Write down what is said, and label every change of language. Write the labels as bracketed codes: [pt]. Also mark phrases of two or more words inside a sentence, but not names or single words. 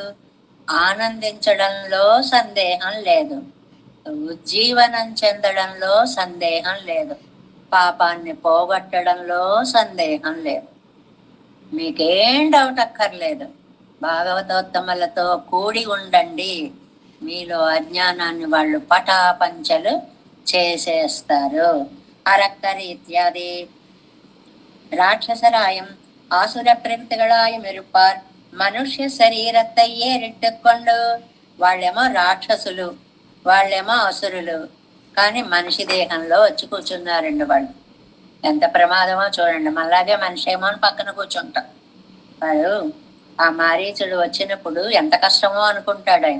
[te] ఆనందించడంలో సందేహం లేదు, ఉజ్జీవనం చెందడంలో సందేహం లేదు, పాపాన్ని పోగొట్టడంలో సందేహం లేదు. మీకేం డౌట్ అక్కర్లేదు. భాగవతోత్తములతో కూడి ఉండండి. మీలో అజ్ఞానాన్ని వాళ్ళు పటాపంచలు చేసేస్తారు. [ta] அரக்கரி இத்யாதி ராட்சசராயும் ஆசுர பிரவித்திகளாயும் இருப்பார். மனுஷ்ய சரீரத்தை ஏரிட்டுகொண்டு. [te] వాళ్ళేమో రాక్షసులు, వాళ్ళేమో అసురులు, కానీ మనిషి దేహంలో వచ్చి కూర్చున్నారండి వాళ్ళు. ఎంత ప్రమాదమో చూడండి. మళ్ళాగే మనిషి ఏమో అని పక్కన కూర్చుంటాం. వాడు ఆ మారీచుడు వచ్చినప్పుడు ఎంత కష్టమో అనుకుంటాడు ఆయన.